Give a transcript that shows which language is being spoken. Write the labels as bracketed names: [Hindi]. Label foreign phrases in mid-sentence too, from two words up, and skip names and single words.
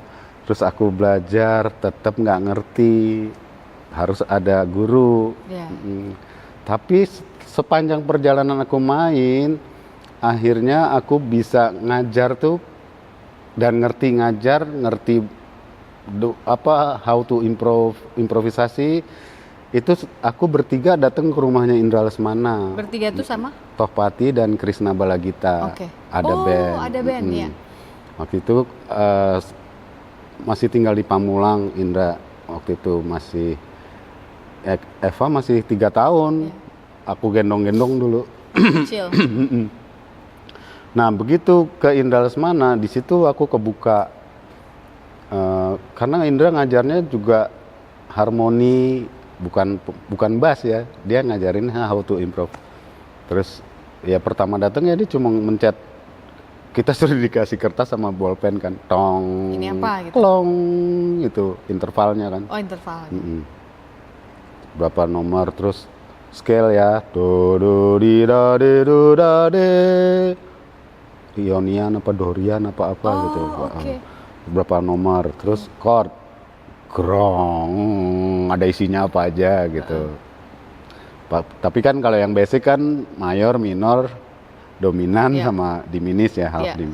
[Indonesian] Terus aku belajar, tetap nggak ngerti. Harus ada guru. Tapi sepanjang perjalanan aku main, akhirnya aku bisa ngajar tuh dan ngerti ngajar, ngerti [English] how to [Indonesian] improvisasi. Itu aku bertiga datang ke rumahnya Indra Lesmana. Bertiga tuh sama? Tohpati dan Krisna Balagita. Ada band. Ada band ya. Waktu itu masih tinggal di Pamulang. Indra waktu itu masih Eva masih 3 tahun. Aku gendong-gendong dulu. Kecil. Nah, begitu ke Indra Lesmana, di situ aku kebuka. Karena Indra ngajarnya juga harmoni, bukan bass ya. Dia ngajarin [English] how to [Indonesian] improv. Terus ya pertama datang ya dia cuma mencet. Kita sudah dikasih kertas sama bolpen kan. Tong. Ini apa gitu? Klong itu intervalnya kan. Oh, interval. Berapa nomor, terus scale ya. Do do di da de do da de. Ionian apa Dorian apa gitu. Berapa nomor, terus chord. Grong, ada isinya apa aja gitu. Tapi kan kalau yang basic kan mayor, minor, dominan sama diminis ya, [English] half dim.